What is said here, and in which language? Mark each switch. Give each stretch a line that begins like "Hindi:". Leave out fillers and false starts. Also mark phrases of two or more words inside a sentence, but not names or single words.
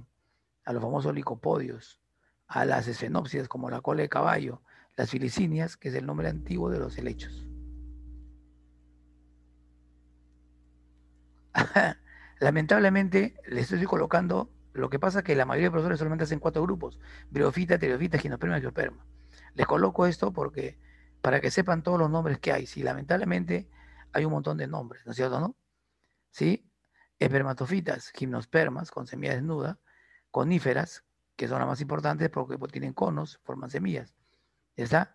Spanish: A los famosos licopodios, a las esfenopsias como la cola de caballo, las filicinias, que es el nombre antiguo de los helechos. Lamentablemente, les estoy colocando, lo que pasa es que la mayoría de profesores solamente hacen 4 grupos: briofita, pteriofita, gimnosperma y angiosperma. Les coloco esto porque, para que sepan todos los nombres que hay. Sí, lamentablemente hay un montón de nombres, ¿no es cierto, no? ¿Sí? Espermatofitas, gimnospermas con semilla desnuda, coníferas, que son las más importantes porque tienen conos, forman semillas, ¿está?